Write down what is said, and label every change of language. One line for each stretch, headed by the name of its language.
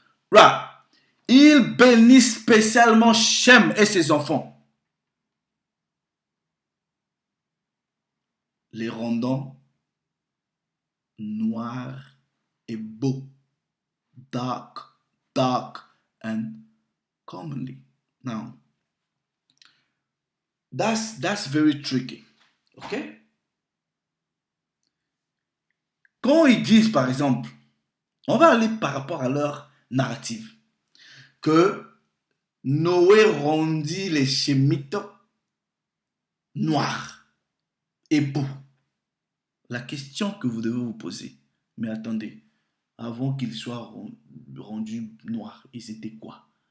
French: Là, il bénit spécialement Shem et ses enfants, les rendant noirs et beaux,
English: dark and comely. Now, that's very tricky, ok?
French: Quand ils disent, par exemple, on va aller par rapport à leur narrative, que Noé rendit les Shémites noirs et beaux. La question que vous devez vous poser, mais attendez, avant qu'ils soient rendus noirs, ils étaient quoi?